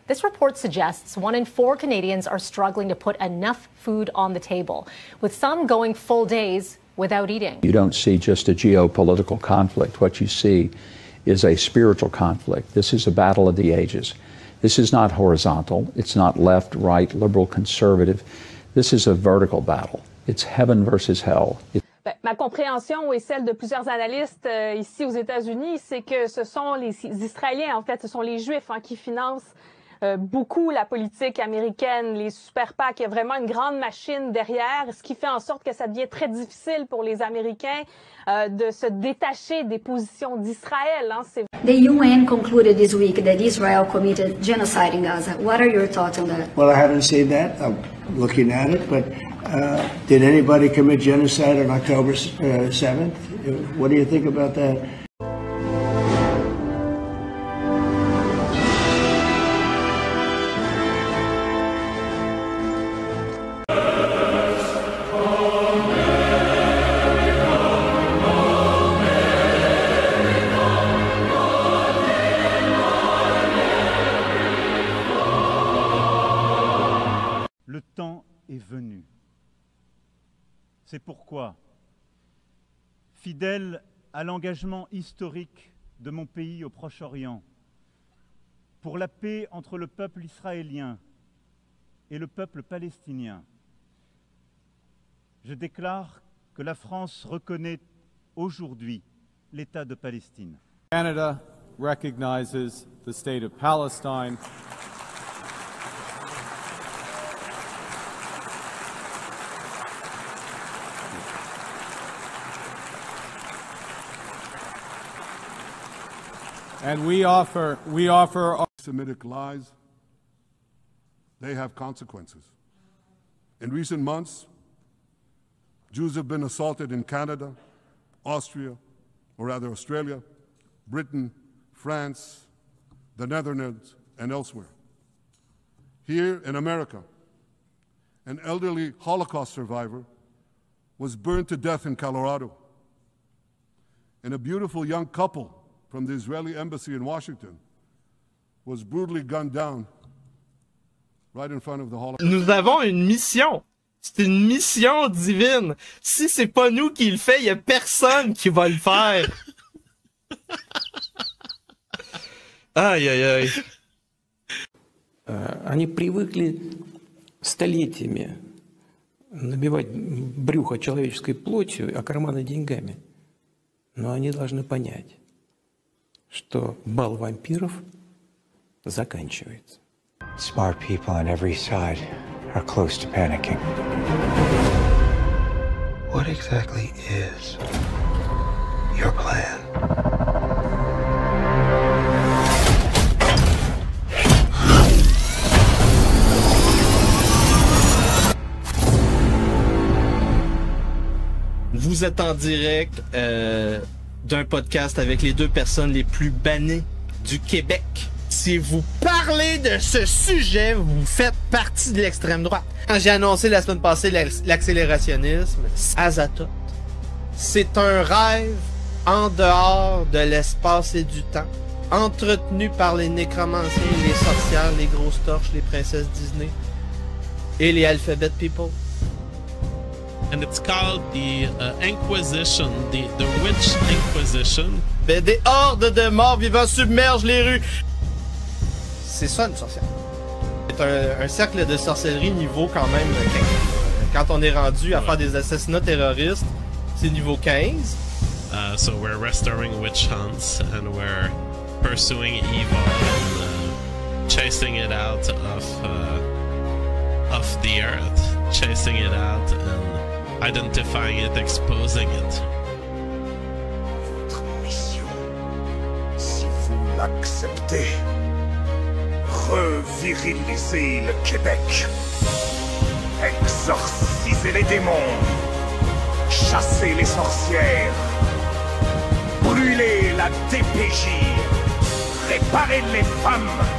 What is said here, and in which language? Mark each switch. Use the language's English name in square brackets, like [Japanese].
[English] This report suggests 1 in 4 Canadians are struggling to put enough food on the table, with some going full days without eating. You don't see just a geopolitical conflict. What you see is a spiritual conflict. This is a battle of the ages. This is not horizontal. It's not left, right, liberal, conservative. This is a vertical battle. It's heaven versus hell. [French] Ma compréhension et celle de plusieurs analystes ici aux États-Unis, c'est que ce sont les Israéliens, en fait, ce sont les Juifs qui financent beaucoup la politique américaine, les super PAC. Il y a vraiment une grande machine derrière, ce qui fait en sorte que ça devient très difficile pour les Américains de se détacher des positions d'Israël. [English] The UN concluded this week that Israel committed genocide in Gaza. What are your thoughts on that? Well, I haven't seen that. I'm looking at it, but did anybody commit genocide on October 7th? What do you think about that? [French] Le temps est venu. C'est pourquoi, fidèle à l'engagement historique de mon pays au Proche-Orient, pour la paix entre le peuple israélien et le peuple palestinien, je déclare que la France reconnaît aujourd'hui l'État de Palestine. [English] Canada recognizes the state of Palestine. And we offer Semitic lies, they have consequences. In recent months, Jews have been assaulted in Canada, Austria, or rather Australia, Britain, France, the Netherlands, and elsewhere. Here in America, an elderly Holocaust survivor was burned to death in Colorado. And a beautiful young couple from the Israeli embassy in Washington was brutally gunned down right in front of the Holocaust. [French] Nous avons une mission. C'est une mission divine. Si c'est pas nous qui le fait, il y a personne qui va le faire. Aïe, aïe, aïe. [Russian] Они привыкли столетиями набивать брюхо человеческой плотью, а карманы деньгами. Но они должны понять, что бал вампиров заканчивается. [English] Smart people on every side are close to panicking. What exactly is your plan? [French] Vous êtes en direct d'un podcast avec les 2 personnes les plus bannées du Québec. Si vous parlez de ce sujet, vous faites partie de l'extrême droite. Quand j'ai annoncé la semaine passée l'accélérationnisme, Azathoth, c'est un rêve en dehors de l'espace et du temps, entretenu par les nécromanciens, les sorcières, les grosses torches, les princesses Disney et les [English] Alphabet People. And it's called the Inquisition, the Witch Inquisition. [French] Ben, des hordes de morts vivants submergent les rues. C'est ça une sorcière. C'est un cercle de sorcellerie niveau quand même. Quand on est rendu à faire des assassinats terroristes, C'est niveau 15. [English] So we're restoring witch hunts and we're pursuing evil and chasing it out of the earth, chasing it out and identifying it, exposing it. [French] Votre mission, si vous l'acceptez, reviriliser le Québec, exorciser les démons, chasser les sorcières, brûler la DPJ, réparer les femmes.